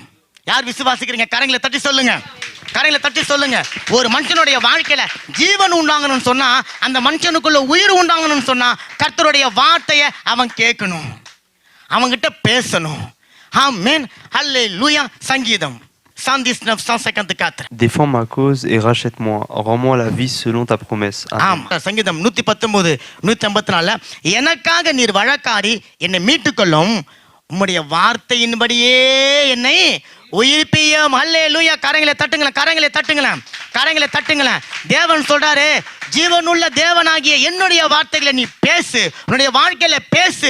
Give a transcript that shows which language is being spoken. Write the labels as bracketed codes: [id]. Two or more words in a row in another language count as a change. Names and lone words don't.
[ta] யார் விசுவாசிக்கிறீங்க? கரங்களை தட்டி சொல்லுங்க. கரையில தட்டி சொல்லுங்க. ஒரு மனுஷனுடைய வாழ்க்கையில ஜீவன் உண்டாங்கணும்னு சொன்னா, அந்த மனுஷனுக்குள்ள உயிர் உண்டாங்கணும்னு சொன்னா, கர்த்தருடைய வார்த்தையை அவன் கேட்கணும், அவன்கிட்ட பேசணும். ஆமென், ஹல்லேலூயா. சங்கீதம் 119, 154. [fr] Défends ma cause et rachète-moi. Rends-moi la vie selon ta promesse. Amen. [ta] ஆமா, சங்கீதம் 119, 154. எனக்காக நீர் வழக்காடி என்னை மீட்டுக்கொள்ளும், உம்முடைய வார்த்தையின்படியே என்னை உயிர்ப்பியும். அல்லேலூயா. கரங்களை தட்டுங்களேன், கரங்களை தட்டுங்களேன், கரங்களை தட்டுங்களேன். தேவன் சொல்றாரு ஜீவனுள்ள தேவனாகிய என்னுடைய வார்த்தைகளை நீ பேசு, உன்னுடைய வாழ்க்கையில பேசு.